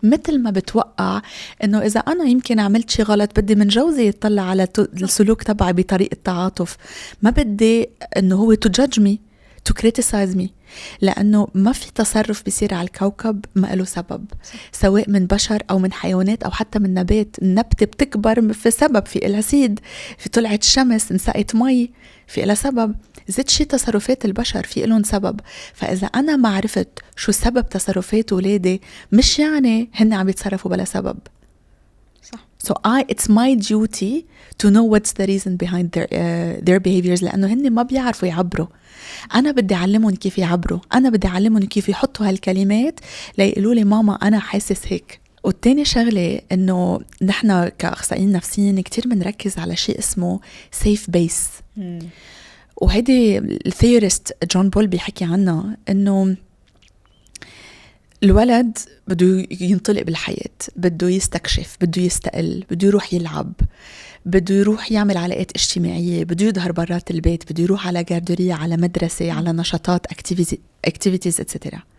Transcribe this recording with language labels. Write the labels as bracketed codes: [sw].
[ar] مثل ما بتوقع انه اذا انا يمكن عملت شي غلط بدي من جوزي يطلع على السلوك تبعي بطريقة تعاطف، ما بدي انه هو [en] to judge me to criticize me، [ar] لانه ما في تصرف بيصير على الكوكب ما له سبب، سواء من بشر او من حيوانات او حتى من نبات. النبتة بتكبر في سبب، في إلها سيد، في طلعت شمس، انسقت مي، في إلها سبب. زيت شي تصرفات البشر في إلهم سبب. فإذا أنا ما عرفت شو سبب تصرفات ولادي مش يعني هن عم يتصرفوا بلا سبب. صح. [en] So it's my duty to know what's the reason behind their behaviors، [ar] لأنه هن ما بيعرفوا يعبروا. أنا بدي أعلمهم كيف يعبروا، أنا بدي أعلمهم كيف يحطوا هالكلمات ليقولوا لي ماما أنا حاسس هيك. والتاني شغلة إنه نحنا كأخصائيين نفسيين كتير بنركز على شيء اسمه safe base. وهيدي الثيوريست جون بول بيحكي عنها، إنه الولد بده ينطلق بالحياة، بده يستكشف، بده يستقل، بده يروح يلعب، بده يروح يعمل علاقات اجتماعية، بده يظهر برات البيت، بده يروح على جاردورية، على مدرسة، على نشاطات activities etc.